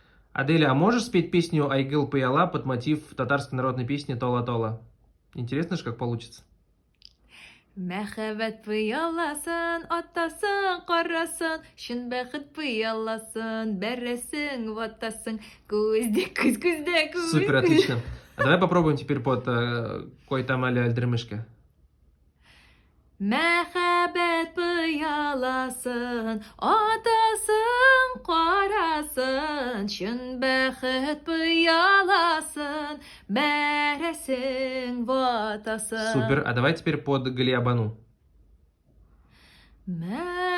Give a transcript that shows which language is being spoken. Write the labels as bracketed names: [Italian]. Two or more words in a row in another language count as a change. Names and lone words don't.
[Russian] Аделя, а можешь спеть песню «Айгыл Пыяла» под мотив татарской народной песни «Тола-тола»? Интересно же, как получится. [Tatar] Мәхәббәт пыяласын, атасын, карасын, шын бәхет пыяласын, бәрәсең, ватасын, күздә, күздә, [Russian] Супер, отлично. А давай попробуем теперь под «Кой там Али Альдермышка». [Tatar] Мәхәббәт пыяласын, атасын, карасын, шын бәхет пыяласын, бәрәсең, ватасын. [Russian] Супер. А давай теперь под «Галиабану».